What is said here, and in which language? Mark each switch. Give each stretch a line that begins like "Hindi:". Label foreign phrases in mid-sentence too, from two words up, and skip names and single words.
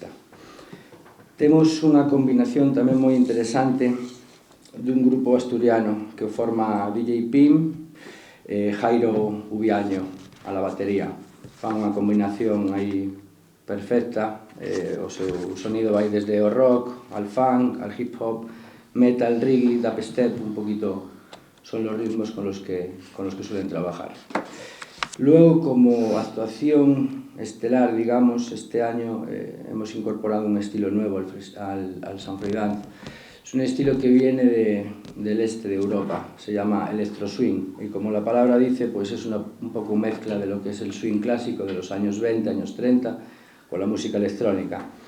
Galician: Temos unha combinación tamén moi interesante dun grupo asturiano que o forma DJ Pim, Jairo Ubiaño
Spanish: a la batería.
Galician: Fan unha combinación aí perfecta, o seu sonido vai desde o rock,
Spanish: al funk, al hip hop, metal, reggae, dubstep, un poquito son los ritmos con los que suelen trabajar. Luego, como actuación estelar, digamos, este año hemos incorporado un estilo nuevo al Sanfroidán. Es un estilo que viene del este de Europa, se llama electro swing, y como la palabra dice, pues es un poco mezcla de lo que es el swing clásico de los años 20, años 30, con la música electrónica.